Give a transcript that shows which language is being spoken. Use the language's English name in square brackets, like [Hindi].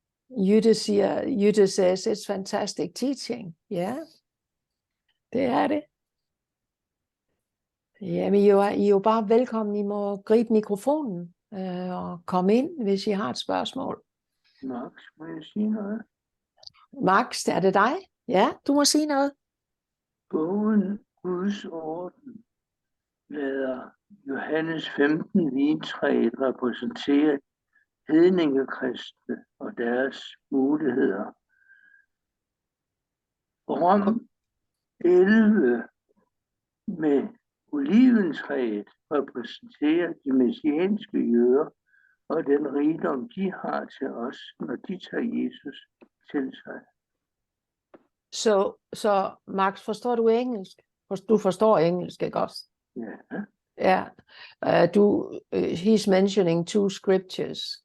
[English] Jytte says, it's fantastic teaching. [Danish] Ja, det er det. Jamen, I er jo bare velkommen. I må gribe mikrofonen og komme ind, hvis I har et spørgsmål. Max, må jeg sige noget? Max, er det dig? Ja, du må sige noget. Bogen Guds orden lader Johannes 15 vintræet repræsentere hedningekristne og deres muligheder. Rom 11 med oliventræet repræsenterer de messianske jøder og den rigdom, de har til os, når de tager Jesus til sig. Så Max, forstår du engelsk? Du forstår engelsk, ikke også? Ja. Ja. [English] He's mentioning two scriptures.